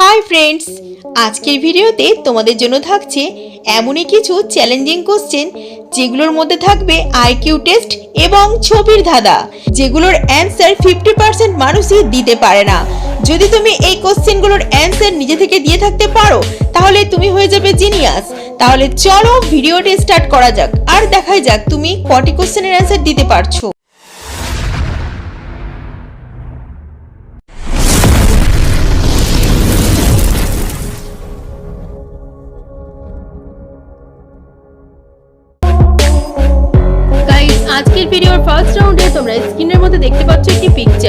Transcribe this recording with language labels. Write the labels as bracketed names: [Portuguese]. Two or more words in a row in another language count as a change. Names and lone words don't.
[English] Hi friends [Bangla] আজকের ভিডিওতে তোমাদের জন্য থাকছে এমনই কিছু [English] challenging question [Bangla] যেগুলোর মধ্য থাকবে [English] IQ test [Bangla] এবং ছবির ধাঁধা যেগুলোর আনসার 50% মানুষই দিতে পারে না। যদি তুমি এই [English] questions answer [Bangla] নিজে থেকে দিয়ে থাকতে পারো তাহলে তুমি হয়ে যাবে জিনিয়াস। তাহলে চলো ভিডিওটি স্টার্ট করা যাক আর দেখাই যাক তুমি কটি [English] question answer [Bangla] দিতে পারছো। আজকের ভিডিওর [English] first round [Bangla] তোমরা স্ক্রিনের মধ্যে দেখতে পাচ্ছ একটি পিকচার।